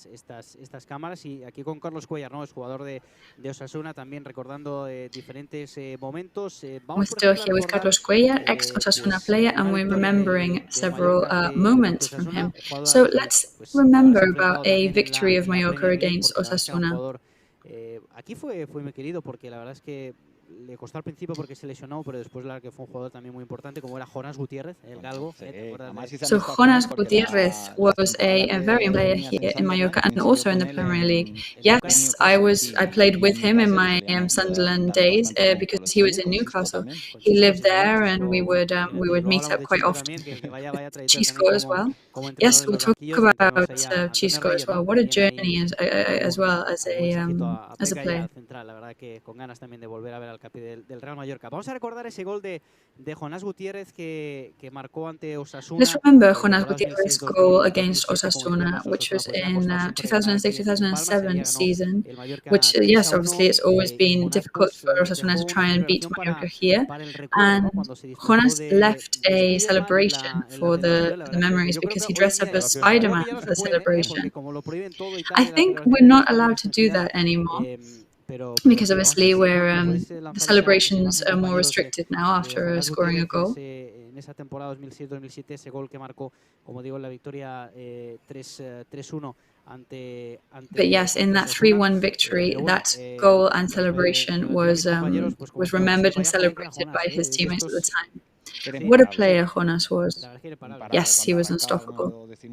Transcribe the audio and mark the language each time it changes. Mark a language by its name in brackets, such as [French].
[Spanish] Estas cámaras, y aquí con Carlos Cuellar, ¿no? Es jugador de OSASUNA, también recordando diferentes momentos. [English] We're still here with Carlos Cuellar, ex-OSASUNA player, and we're remembering several moments from him. So let's remember about a victory of Mallorca against OSASUNA. [Spanish] Aquí fue muy querido porque la verdad es que le costó al principio porque se lesionó, pero después la que fue un jugador también muy importante, como era Jonas Gutiérrez, el galgo. [English] So Jonas Gutierrez was a very important player here in Mallorca and also in the Premier League. Yes, I played with him in my Sunderland days because he was in Newcastle. He lived there, and we would meet up quite often. Chisco as well. Yes, we'll talk about Chisco as well. What a journey as well as a player. [Spanish] La verdad que con ganas también de volver a ver al capi del Real Mallorca. Vamos a recordar ese gol de Jonas Gutiérrez que marcó ante Osasuna. [English] Let's remember Jonas Gutierrez's goal against Osasuna, which was in 2006-2007 season, which, yes, obviously it's always been difficult for Osasuna to try and beat Mallorca here. And Jonas left a celebration for the memories because he dressed up as Spider-Man for the celebration. I think we're not allowed to do that anymore, because obviously the celebrations are more restricted now after scoring a goal. [Spanish] En esa temporada 2006-2007, ese gol que marcó, como digo, en la victoria 3-1 ante [English] But yes, in that 3-1 victory, that goal and celebration was remembered and celebrated by his teammates at the time. What a player Jonas was. Yes, he was unstoppable.